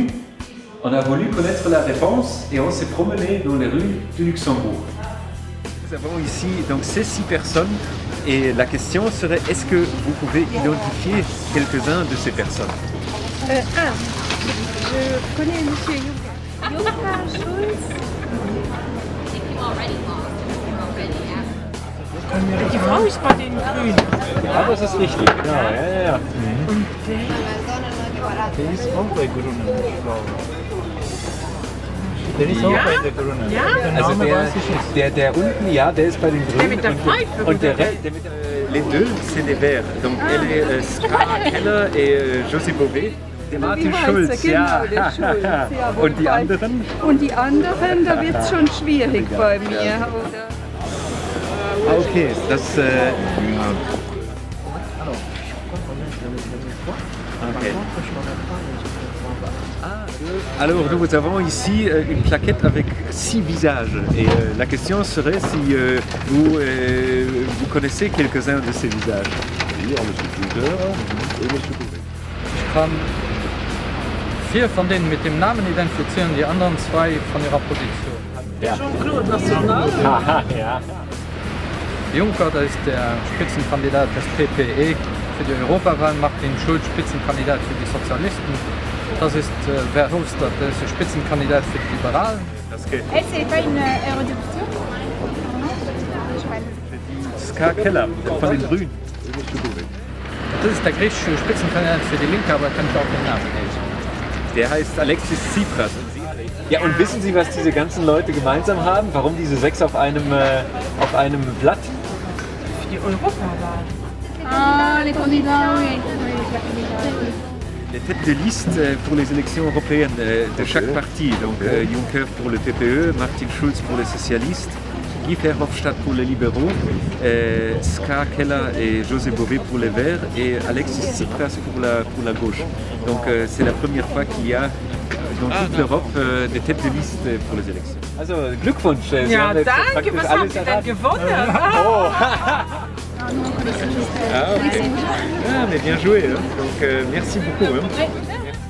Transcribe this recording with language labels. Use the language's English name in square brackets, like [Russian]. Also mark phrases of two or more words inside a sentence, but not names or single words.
[French] On a voulu connaître la réponse et on s'est promené dans les rues du Luxembourg. Nous avons ici donc ces 6 personnes et la question serait est-ce que vous pouvez identifier quelques-uns de ces personnes? Je connais Monsieur Juncker. Juncker, Schulz. [German] Die Frau ist bei den Grünen. Ja, das ist richtig, genau. Ja. Und der ist auch bei Grünen, glaube ich. Der ist auch bei der Grünen. Ja? Der Also Name weiß ich nicht. der unten, ja, der ist bei den Grünen. mit der Pfeife, und der Rest, [French] les deux, c'est les Verts. Donc elle est Ska Keller et Josie Bové. [German] Der Martin Schulz, ja. Der Schulz, jawohl. Und die anderen? Und die anderen, da wird es schon schwierig bei mir, oder? Ah, okay, das. Okay. [French] Alors nous avons ici une plaquette avec 6 visages et la question serait si vous connaissez quelques-uns de ces visages. Oui, Monsieur Schlüter et Monsieur Bové. [German] Ich kann 4 von denen mit dem Namen identifizieren, die anderen 2 von ihrer Position. Jean-Claude National. Ja. Juncker, das ist der Spitzenkandidat des PPE für die Europawahl, Martin Schulz, Spitzenkandidat für die Sozialisten. Das ist Verhofstadt, der ist der Spitzenkandidat für die Liberalen. [French] Elle, c'est pas une eurodéputé? [German] Ska Keller von den Grünen. [French] Et Monsieur Bové. [German] Das ist der griechische Spitzenkandidat für die Linke, aber kann ich auch den Namen lesen. Der heißt Alexis Tsipras. Ja, und wissen Sie, was diese ganzen Leute gemeinsam haben? Warum diese 6 auf einem Blatt? Die Europawahl. [French] Ah, les candidats, oui. Les têtes de liste pour les élections européennes de chaque parti. Donc Juncker pour le PPE, Martin Schulz pour les socialistes, Guy Verhofstadt pour les libéraux, Ska Keller et José Bové pour les verts et Alexis Tsipras pour la gauche. Donc c'est la première fois qu'il y a dans toute l'Europe des têtes de liste pour les élections. [German] Also Glückwunsch! Sie Ja, haben jetzt danke. praktisch Was haben alles Sie denn erraten. gewonnen? [French] Oh. Ah, okay. Ah, mais bien joué. Hein. Donc merci beaucoup. Hein.